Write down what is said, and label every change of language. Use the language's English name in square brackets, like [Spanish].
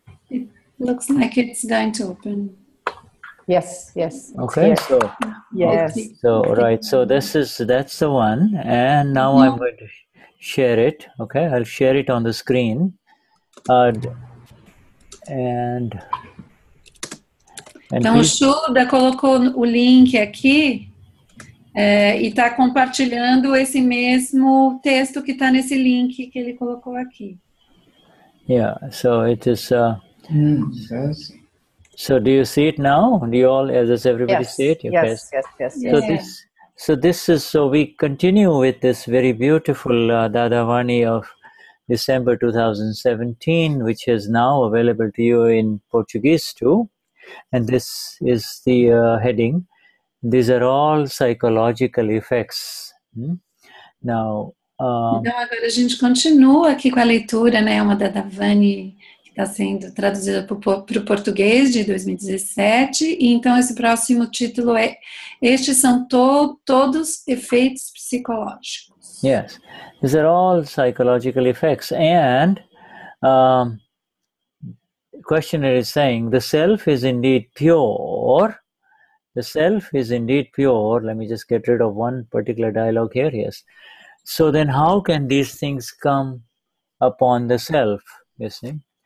[English] It looks like it's going to open. Yes, yes. Okay, so yes. So right, so that's the one, and now I'm going to share it. Okay, I'll share it on the screen, and [Portuguese] então, o Shuddha colocou o link aqui e está compartilhando esse mesmo texto que está nesse link que ele colocou aqui. [English] Yeah, so it is. So do you see it now? Do you all, does everybody see it? Yes, yes. So we continue with this very beautiful Dadavani of December 2017, which is now available to you in Portuguese too. And this is the heading. These are all psychological effects. Now, [Portuguese] então agora a gente continua aqui com a leitura, né? Uma Dadavani que está sendo traduzida para o português de 2017. E então esse próximo título é Estes são todos efeitos psicológicos. [English] Yes, these are all psychological effects. And questioner is saying the self is indeed pure. The self is indeed pure. Let me just get rid of one particular dialogue here. Yes. So then how can these things come upon the self? You see?